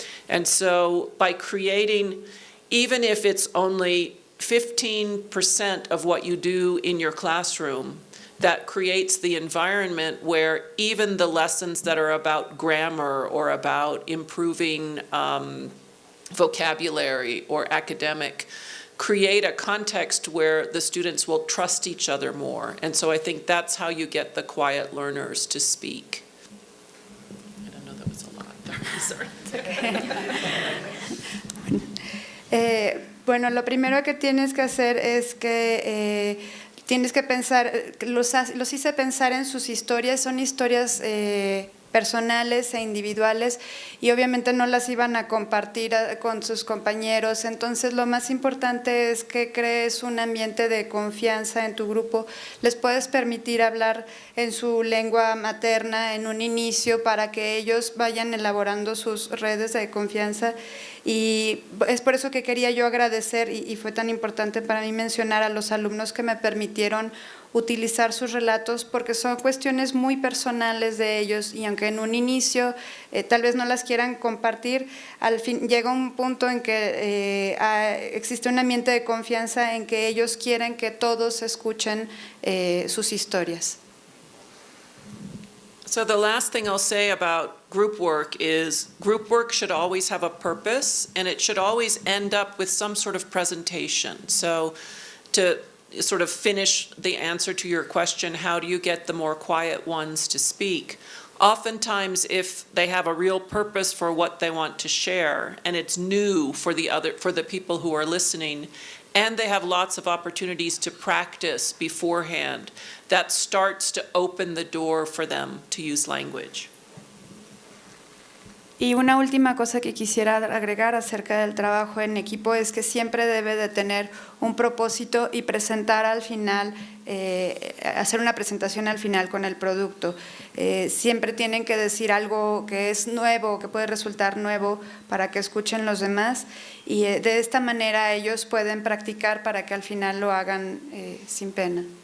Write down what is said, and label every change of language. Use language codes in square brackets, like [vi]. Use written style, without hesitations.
[en] And so by creating, even if it's only 15% of what you do in your classroom, that creates the environment where even the lessons that are about grammar or about improving vocabulary or academic create a context where the students will trust each other more. And so I think that's how you get the quiet learners to speak. I don't know, that was a lot. Sorry. [es] Bueno, lo primero que tienes que hacer es que tienes que pensar, los hice pensar en sus historias, son historias personales e individuales, y obviamente no las iban a compartir con sus compañeros. Entonces lo más importante es que crees un ambiente de confianza en tu grupo. Les puedes permitir hablar en su lengua materna en un inicio para que ellos vayan elaborando sus redes de confianza, Y es por eso que quería yo agradecer, y fue tan importante para mí mencionar a los alumnos que me permitieron utilizar sus relatos, porque son cuestiones muy personales de ellos, y aunque en un inicio tal vez no las quieran compartir, al fin llega un punto en que existe un ambiente de confianza en que ellos quieren que todos escuchen sus historias. [en] So the last thing I'll say about group work is group work should always have a purpose, and it should always end up with some sort of presentation. So to sort of finish the answer to your question, how do you get the more quiet ones to speak? Oftentimes, if they have a real purpose for what they want to share, and it's new for the people who are listening, and they have lots of opportunities to practice beforehand, that starts to open the door for them to use language. [es] Y una última cosa que quisiera agregar acerca del trabajo en equipo es que siempre debe de tener un propósito y presentar al final, hacer una presentación al final con el producto. Siempre tienen que decir algo que es nuevo, que puede resultar nuevo para que escuchen los demás, y de esta manera ellos pueden practicar para que al final lo hagan sin pena.